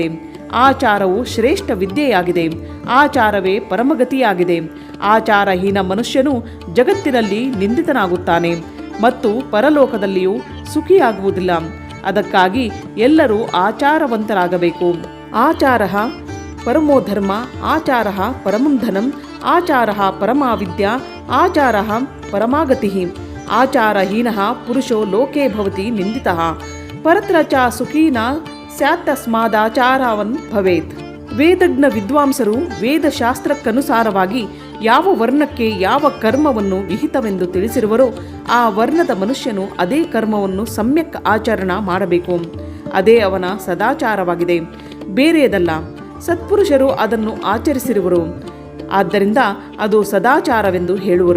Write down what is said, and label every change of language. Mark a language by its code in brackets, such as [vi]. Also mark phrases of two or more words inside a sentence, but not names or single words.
[kn] ಆಚಾರವು ಶ್ರೇಷ್ಠ ವಿದ್ಯೆಯಾಗಿದೆ. ಆಚಾರವೇ ಪರಮಗತಿಯಾಗಿದೆ. ಆಚಾರಹೀನ ಮನುಷ್ಯನು ಜಗತ್ತಿನಲ್ಲಿ ನಿಂದಿತನಾಗುತ್ತಾನೆ ಮತ್ತು ಪರಲೋಕದಲ್ಲಿಯೂ ಸುಖಿಯಾಗುವುದಿಲ್ಲ. ಅದಕ್ಕಾಗಿ ಎಲ್ಲರೂ ಆಚಾರವಂತರಾಗಬೇಕು. [sa] ಆಚಾರ ಪರಮೋ ಧರ್ಮ, ಆಚಾರ ಪರಮಂ ಧನಂ, ಆಚಾರ ಪರಮಾವಿದ್ಯಾ, ಆಚಾರ ಪರಮಾಗತಿ. ಆಚಾರಹೀನ ಪುರುಷೋ ಲೋಕೆ ಭವತಿ ನಿಂದಿತಃ. ಪರತ್ರ ಚ ಸುಖೀನ ಸ್ಯಾತ್ತಸ್ಮಾದಾಚಾರವನ್ ಭವೇತ್. [kn] ವೇದಜ್ಞ ವಿದ್ವಾಂಸರು ವೇದಶಾಸ್ತ್ರಕ್ಕನುಸಾರವಾಗಿ ಯಾವ ವರ್ಣಕ್ಕೆ ಯಾವ ಕರ್ಮವನ್ನು ವಿಹಿತವೆಂದು ತಿಳಿಸಿರುವರೋ ಆ ವರ್ಣದ ಮನುಷ್ಯನು ಅದೇ ಕರ್ಮವನ್ನು ಸಮ್ಯಕ್ ಆಚರಣ ಮಾಡಬೇಕು. ಅದೇ ಅವನ ಸದಾಚಾರವಾಗಿದೆ, ಬೇರೆಯದಲ್ಲ. ಸತ್ಪುರುಷರು ಅದನ್ನು ಆಚರಿಸಿರುವರು, ಆದ್ದರಿಂದ ಅದು ಸದಾಚಾರವೆಂದು ಹೇಳುವರು.